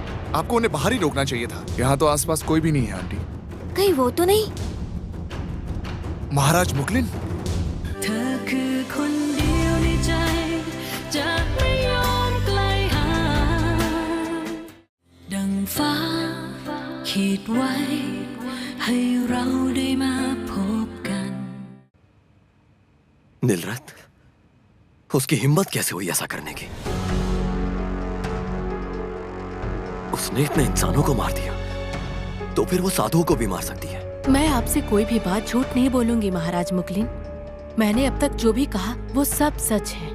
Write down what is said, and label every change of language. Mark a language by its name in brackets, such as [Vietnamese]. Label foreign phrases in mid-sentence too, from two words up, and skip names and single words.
[Hindi] आपको उन्हें बाहर ही रोकना चाहिए था। यहाँ तो आसपास कोई भी नहीं है आंटी। कहीं वो तो नहीं? महाराज मुकलिन? [Thai] เธอคือคนเดียวในใจจะไม่ยอมไกลห่างดังฟ้าขีดไว้ให้เราได้มาพบกัน [Hindi] नीलरत, उसकी हिम्मत कैसे हुई ऐसा करने की? उसने इतने इंसानों को मार दिया, तो फिर वो साधुओं को भी मार सकती है। मैं आपसे कोई भी बात झूठ नहीं बोलूंगी महाराज मुकलिन। मैंने अब तक जो भी कहा वो सब सच है।